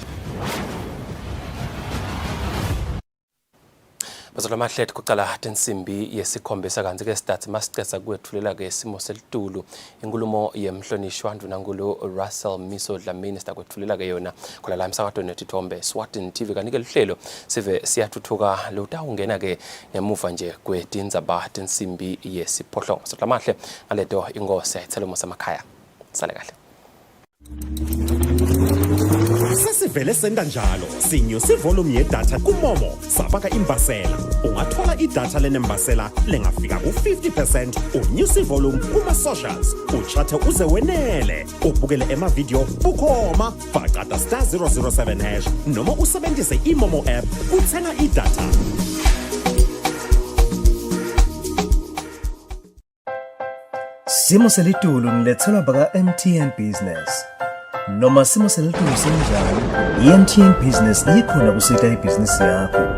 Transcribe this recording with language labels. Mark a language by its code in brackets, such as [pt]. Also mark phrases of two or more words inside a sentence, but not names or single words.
[ss] Bazolamahleti kuqala tinsimbi yesikhombisa kanzi ke stats masicetha kwethulela ke isimo selitulu inkulumo yemhlonishwa Ndvunankhulu Russell Miso Dlamini sikwethulela ke yona khona la emsakadweni netithombe Eswatini TV kanike lihlelo sive siyathuthuka lotawungena ke ngemuva nje kweTindzaba tinsimbi yesiphohlongo. Bazolamahle ngaleto ingosi ayithelemo semakhaya sale kahle. Sesivele senda njalo sinyusa ivolume yedatha kuMomo safaka imbasela ungathola idatha lenembasela lengafika ku50% unyusa ivolume kuma socials uchathe uze wenele ubukele emavideo bukhoma faqata *007# noma usebenzise iMomo app uthenga idatha. Simo selitulu nilethelwa baka MTN Business. Noma simo selitulu sinjani, i-MTN Business ikhona kusita ibhizinisi yakho.